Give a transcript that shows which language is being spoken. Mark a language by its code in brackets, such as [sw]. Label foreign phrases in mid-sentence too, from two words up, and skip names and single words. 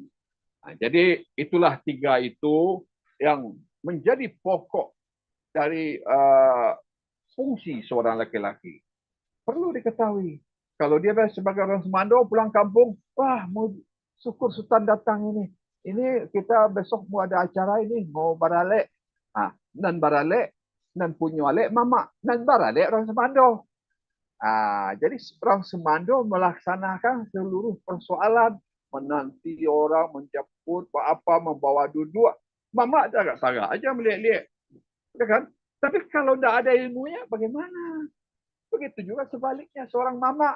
[id] Jadi itulah 3 itu yang menjadi pokok dari fungsi seorang laki-laki. Perlu diketahui, kalau dia sebagai orang semando pulang kampung, wah mau syukur sultan datang ini. Ini kita besok mau ada acara ini, mau baralek. [min] Nan baralek, nan punya alek mama, nan baralek orang semando. [id] Jadi orang semando melaksanakan seluruh persoalan, menanti orang, menjemput, apa, membawa duduk. Mama agak-agak aja melihat-lihat. Ya kan? Tapi kalau tidak ada ilmunya, bagaimana? Begitu juga sebaliknya seorang mama.